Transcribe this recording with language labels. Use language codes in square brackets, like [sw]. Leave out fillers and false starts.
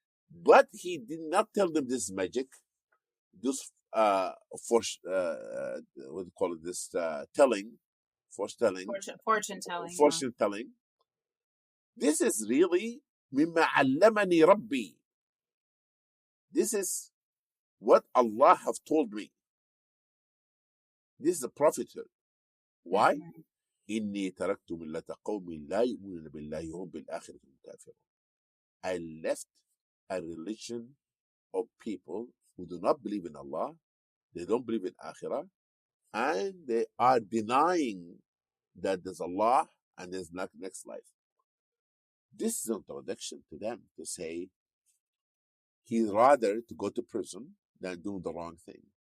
[en] But he did not tell them this magic, this what do you call it? This fortune telling. This is really [ar] مما علمني ربي. [en] This is what Allah have told me. This is a prophethood. Why? [ar] إني تركت ملة قوم لا يؤمنون بالله وهم بالآخرة هم كافرون. [en] I left a religion of people who do not believe in Allah, they don't believe in Akhirah, and they are denying that there's Allah and there's next life. This is an introduction to them to say he'd rather to go to prison than do the wrong thing.